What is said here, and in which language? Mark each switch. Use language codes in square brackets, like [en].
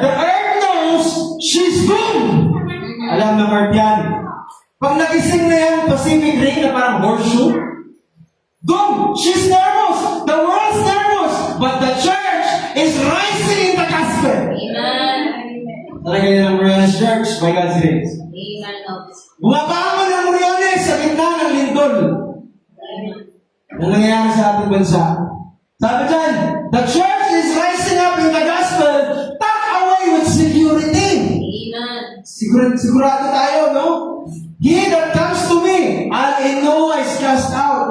[en] The earth knows she's doomed. [tl] Alam ng earth yan. Pag nagising na yan, Pacific Ring na parang horseshoe, doomed. [en] She's nervous. The world's nervous. But the church is rising in the gospel. Amen. [tl] Talaga yan ang Moriones Church [en] by God's grace. Amen. [tl] Bumabangon ang Moriones sa gitna ng lindol. Ang nangyayari sa ating bansa. Sabi dyan, [en] the church is rising up in the gospel, tucked away with security. Amen. [tl] Sigurado tayo, no? [en] He that comes to me, I know is cast out.